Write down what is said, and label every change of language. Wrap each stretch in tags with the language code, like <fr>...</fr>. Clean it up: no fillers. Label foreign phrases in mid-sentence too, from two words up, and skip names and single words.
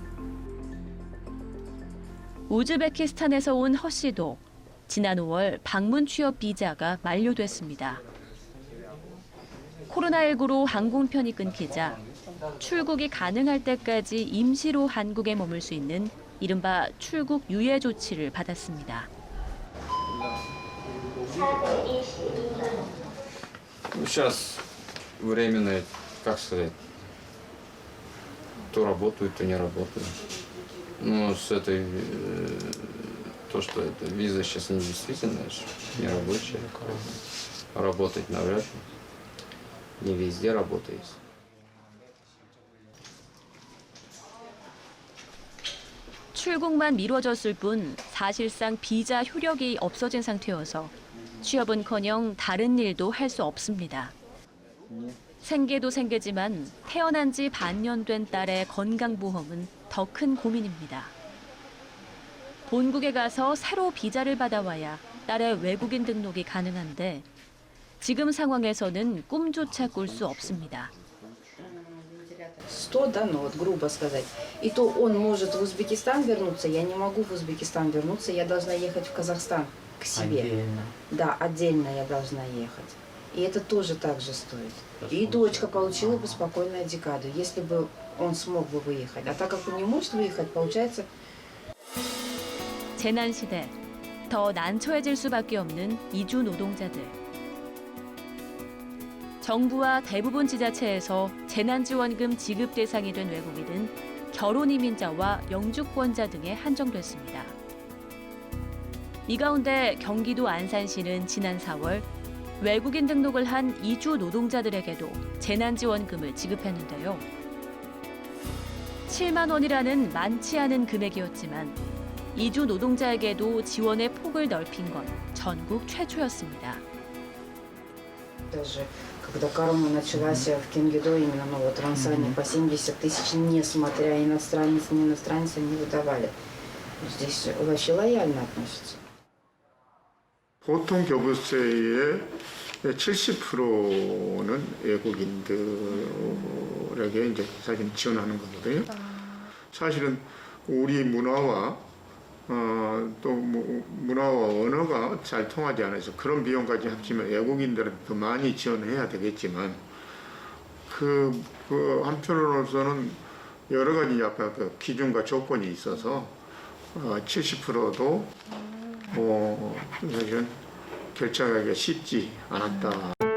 <ko>우즈베키스탄에서 온 허 씨도 지난 5월 방문 취업 비자가 만료됐습니다. 코로나19로 항공편이 끊기자 출국이 가능할 때까지 임시로 한국에 머물 수 있는 이른바 출국 유예 조치를 받았습니다.</ko> <ru>Сейчас временно, как сказать, то работают, то не работают. Но с этой, то, что эта виза сейчас не действительная, не рабочая. Работать навряд ли. Не везде работает.</ru> <ko>출국만 미뤄졌을 뿐 사실상 비자 효력이 없어진 상태여서 취업은커녕 다른 일도 할 수 없습니다. 생계도 생계지만 태어난 지 반년 된 딸의 건강보험은 더 큰 고민입니다. 본국에 가서 새로 비자를 받아와야 딸의 외국인 등록이 가능한데 지금 상황에서는 꿈조차 꿀 수 없습니다.</ko> <ru>100, да, ну вот грубо сказать. И то он может в Узбекистан вернуться, я не могу в Узбекистан вернуться, я должна ехать в Казахстан к себе. Отдельно? Да, отдельно я должна ехать. И это тоже так же стоит. И дочка получила бы спокойную декаду, если бы он смог бы выехать. А так как он не может выехать, получается...</ru> <ko>재난 시대, 더 난처해질 수밖에 없는 이주 노동자들. 정부와 대부분 지자체에서 재난지원금 지급 대상이 된 외국인은 결혼 이민자와 영주권자 등에 한정됐습니다. 이 가운데 경기도 안산시는 지난 4월 외국인 등록을 한 이주 노동자들에게도 재난지원금을 지급했는데요. 7만 원이라는 많지 않은 금액이었지만 이주 노동자에게도 지원의 폭을 넓힌 건 전국 최초였습니다.</ko> <ru>Даже когда корона началась в Кенгидо, именно в Ансане по 70 тысяч, несмотря иностранец, не иностранец, они выдавали. Здесь вообще лояльно относятся.</ru> <ko>보통 교부세의 70%는 외국인들에게 이제 사실 지원하는 거거든요. 사실은 우리 문화와 또 문화와 언어가 잘 통하지 않아서 그런 비용까지 합치면 외국인들은 더 많이 지원해야 되겠지만 그 한편으로서는 여러 가지 약간 그 기준과 조건이 있어서 70%도 사실은 결정하기가 쉽지 않았다.</ko>